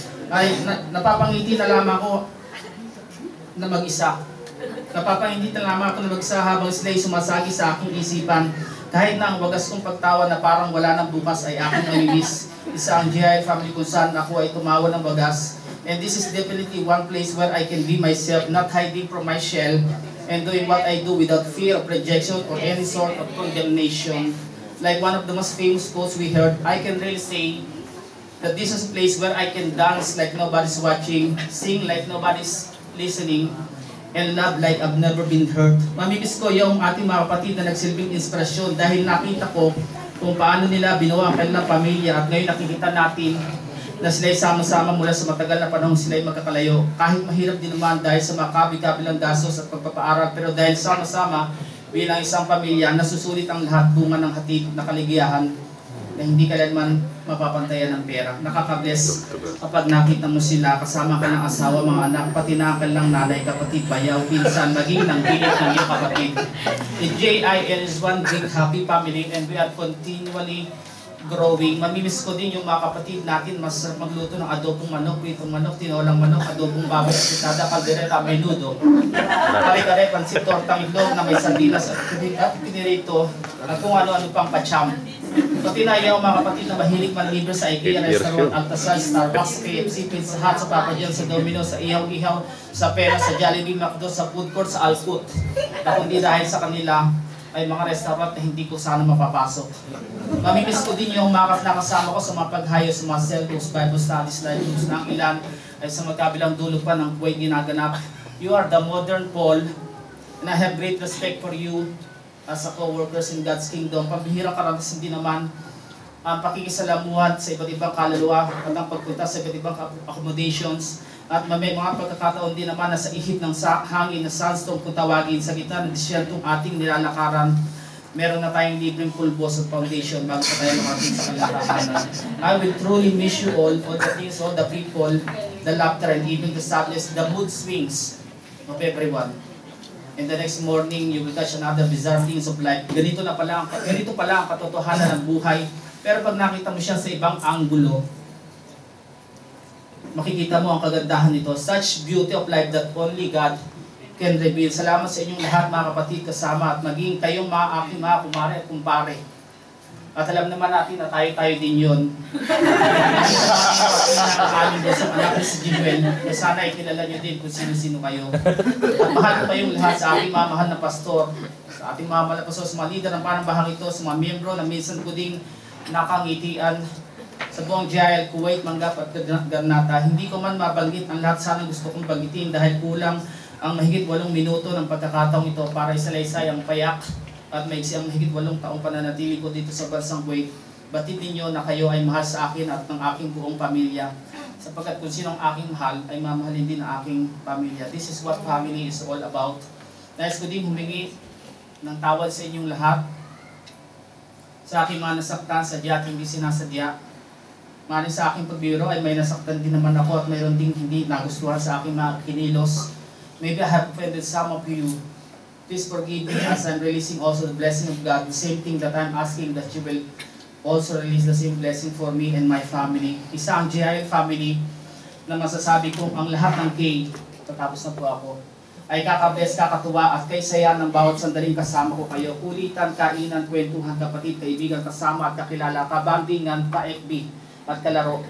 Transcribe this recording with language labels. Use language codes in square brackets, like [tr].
[tl] ay napapangiti na lamang ako na mag-isa. Napapangiti na lamang ako na mag-isa habang sila'y sumasagi sa aking isipan. Kahit na ang wagas kong pagtawa na parang wala ng bukas ay aking namimiss. Isa ang GI family kung saan ako ay tumawa ng wagas. [en] And this is definitely one place where I can be myself, not hiding from my shell, and doing what I do without fear of rejection or any sort of condemnation. Like one of the most famous quotes we heard, I can really say that this is a place where I can dance like nobody's watching, sing like nobody's listening, and love like I've never been hurt. [tl] Mamimiss ko yung ating mga kapatid na nagsilbing inspirasyon dahil nakita ko kung paano nila binuo ang kanilang pamilya at ngayon nakikita natin na sila'y sama-sama mula sa matagal na panahon sila'y magkakalayo. Kahit mahirap din naman dahil sa mga kabi-kabilang gastos at pagpapaaral, pero dahil sama-sama bilang isang pamilya, nasusulit ang lahat bunga ng hatid na kaligayahan na hindi kailanman mapapantayan ng pera. Nakaka-bless kapag nakita mo sila kasama ka ng asawa, mga anak, pati na ang kanilang nanay, kapatid, bayaw, pinsan, maging ng pilit ng iyong kapatid. [en] The JIL is one big happy family and we are continually growing. [tl] Mamimiss ko din yung mga kapatid natin, masarap magluto ng adobong manok, pritong manok, tinolang manok, adobong baboy, apitada, kaldereta, menudo, kare-kare, pansit, tortang itlog na may sardinas at pinirito at kung ano-ano pang pacham. Pati na yung mga kapatid na mahilig manlibre sa IKEA, Restaurant, Altasal, Starbucks, KFC, Pizza Hut, sa Papa John, sa Domino's, sa Ihaw-Ihaw, sa Pera, sa Jollibee, McDo, sa food court, sa Alput. Na kundi dahil sa kanila ay mga restaurant na hindi ko sana mapapasok. Mamimiss ko din yung mga nakasama ko sa mga paghayo sa mga cell groups, Bible studies, live groups na ang ilan ay sa magkabilang dulo pa ng Kuwait ginaganap. [en] You are the modern Paul and I have great respect for you as a co-workers in God's Kingdom. [tl] Pambihirang karanasan din naman ang pakikisalamuhan sa iba't ibang kaluluwa at ang pagpunta sa iba't ibang accommodations. At may mga pagkakataon din naman na sa ihip ng hangin na sandstorm kung tawagin sa gitna ng disyertong ating nilalakaran, meron na tayong libreng pulbos at foundation bago pa tayo lumating sa kalakaran. [en] I will truly miss you all the things, all the people, the laughter, and even the sadness, the mood swings of everyone. And the next morning, you will catch another bizarre things of life. [tl] Ganito pala ang katotohanan ng buhay. Pero pag nakita mo siya sa ibang anggulo, makikita mo ang kagandahan nito. [en] Such beauty of life that only God can reveal. [tl] Salamat sa inyong lahat mga kapatid kasama at maging kayong mga aking mga kumare at kumpare. At alam naman natin na tayo din yun. Nakakaling doon sa anak si Jimuel. Sana ikilala nyo din kung sino-sino kayo. At mahal ko kayong lahat sa aking mga mahal na pastor, sa ating mga mahal na pastor, sa mga leader ng panambahang ito, sa mga miyembro na minsan ko ding nakangitian sa buong GIL, Kuwait, Manggap at Garnata. Hindi ko man mabanggit ang lahat sana gusto kong banggitin dahil kulang ang mahigit 8 minuto ng pagkakataong ito para isalaysay ang payak at maigsi ang mahigit 8 taong pananatili ko dito sa bansang Kuwait. Batid ninyo na kayo ay mahal sa akin at ng aking buong pamilya. Sapagkat kung sinong aking mahal ay mamahalin din ang aking pamilya. [en] This is what family is all about. [tl] Nais ko din humingi ng tawad sa inyong lahat sa aking mga nasaktan, sadya at hindi sinasadya. Maaaring sa aking pagbiro ay may nasaktan din naman ako at mayroon ding hindi nagustuhan sa aking mga kinilos. [en] Maybe I have offended some of you. Please forgive me as I'm releasing also the blessing of God. The same thing that I'm asking that you will also release the same blessing for me and my family. [tl] Isa ang GIL family na masasabi kong ang lahat ng K, tatapos na po ako, ay kakabless, kakatuwa at kay saya ng bawat sandaling kasama ko kayo. Kulitan, kainan, kwentuhan, kapatid, kaibigan, kasama at kakilala, kabandingan, pa-FB at kalaro.